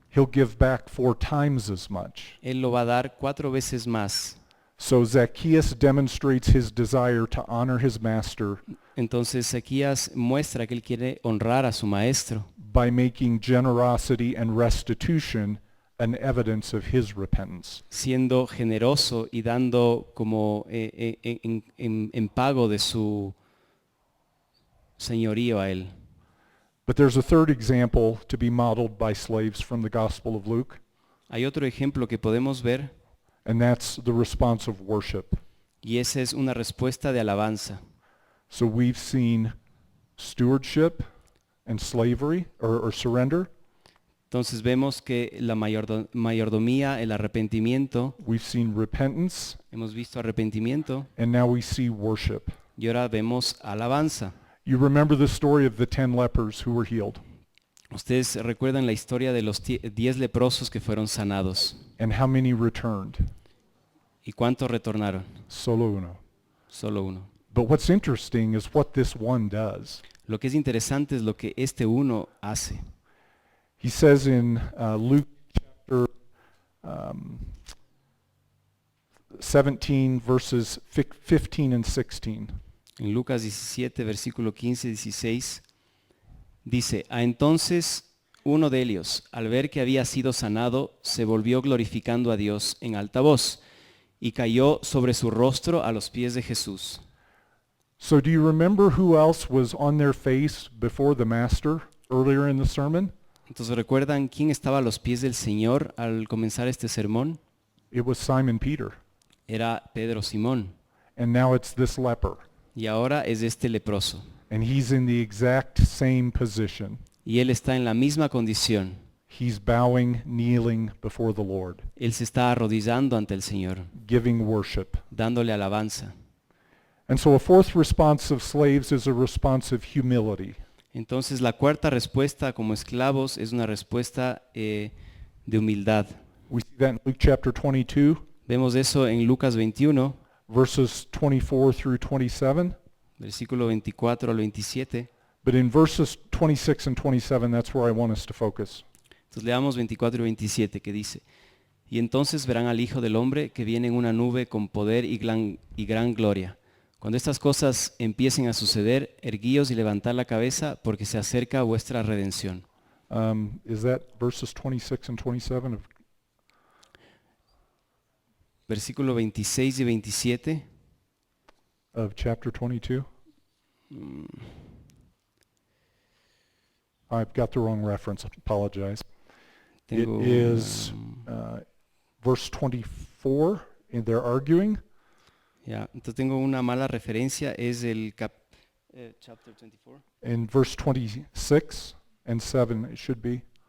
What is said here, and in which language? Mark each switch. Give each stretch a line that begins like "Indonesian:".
English: he'll give back 4 times as much.
Spanish: él lo va a dar 4 veces más.
English: So Zacchaeus demonstrates his desire to honor his master
Spanish: Entonces Zaquías muestra que él quiere honrar a su maestro
English: by making generosity and restitution an evidence of his repentance.
Spanish: siendo generoso y dando como en pago de su señorío a él.
English: But there's a third example to be modeled by slaves from the Gospel of Luke,
Spanish: Hay otro ejemplo que podemos ver
English: and that's the response of worship.
Spanish: y esa es una respuesta de alabanza.
English: So we've seen stewardship and slavery or surrender.
Spanish: Entonces vemos que la mayordomía, el arrepentimiento,
English: We've seen repentance,
Spanish: hemos visto arrepentimiento
English: and now we see worship.
Spanish: y ahora vemos alabanza.
English: You remember the story of the 10 lepers who were healed,
Spanish: Ustedes recuerdan la historia de los 10 leprosos que fueron sanados.
English: and how many returned?
Spanish: ¿Y cuántos retornaron? Solo uno. Solo uno.
English: But what's interesting is what this one does.
Spanish: Lo que es interesante es lo que este uno hace.
English: He says in Luke chapter 17, verses 15 and 16.
Spanish: En Lucas 17, versículo 15 y 16, dice, entonces uno de ellos, al ver que había sido sanado, se volvió glorificando a Dios en alta voz y cayó sobre su rostro a los pies de Jesús.
English: So do you remember who else was on their face before the Master earlier in the sermon?
Spanish: Entonces, ¿recuerdan quién estaba a los pies del Señor al comenzar este sermón?
English: It was Simon Peter.
Spanish: Era Pedro Simón,
English: And now it's this leper.
Spanish: y ahora es este leproso.
English: And he's in the exact same position.
Spanish: Y él está en la misma condición.
English: He's bowing, kneeling before the Lord,
Spanish: Él se está arrodillando ante el Señor,
English: giving worship.
Spanish: dándole alabanza.
English: And so a fourth response of slaves is a response of humility.
Spanish: Entonces, la cuarta respuesta como esclavos es una respuesta de humildad.
English: We see that in Luke chapter 22,
Spanish: Vemos eso en Lucas 21,
English: verses 24 through 27.
Spanish: versículo 24 al 27.
English: But in verses 26 and 27, that's where I want us to focus.
Spanish: Entonces leamos 24 y 27 que dice, y entonces verán al Hijo del Hombre que viene en una nube con poder y gran gloria. Cuando estas cosas empiecen a suceder, erguíos y levantad la cabeza porque se acerca vuestra redención.
English: Is that verses 26 and 27?
Spanish: Versículo 26 y 27.
English: Of chapter 22? I've got the wrong reference. Apologize.
Spanish: Tengo
English: It is verse 24, and they're arguing.
Spanish: ya, entonces tengo una mala referencia, es el chapter 24.
English: In verse 26 and 7, it should be.